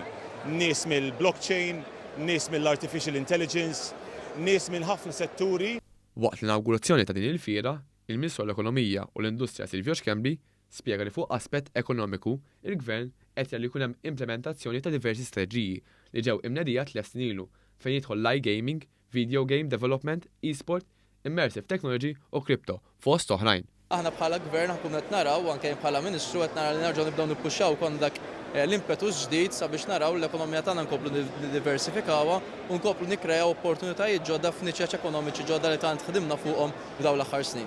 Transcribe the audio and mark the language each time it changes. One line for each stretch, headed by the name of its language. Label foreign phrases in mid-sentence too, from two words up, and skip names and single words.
Maltese: Nies mill-blockchain, nies mill-
English: artificial intelligence,
Maltese: nies minn ħafna setturi. Waqt l-inaugurazzjoni ta' din il-fiera, il-Ministru l-Ekonomija u l-Industrija Silvio Xkembli spjega li fuq aspett ekonomiku il-Gvern qed jagħmel jkun hemm implementazzjoni ta' diversi strateġiji li ġew imnedija 3 snin ilu fejn jidħol l-iGaming,
English: video game development, e-sport, immersive technology u crypto
Maltese: fost oħrajn. Aħna bħala Gvern ħakun qed naraw anke bħala Ministru qed nara li nerġgħu nibdew nippushaw kon dak l-impetus ġdid sabiex naraw l-ekonomija tagħna nkomplu niddiversifikawha u nkomplu nikkreaw opportunitajiet ġodda f'niċeċ ekonomiċi ġodda li tant ħdimna fuqhom f'dawn l-aħħar snin.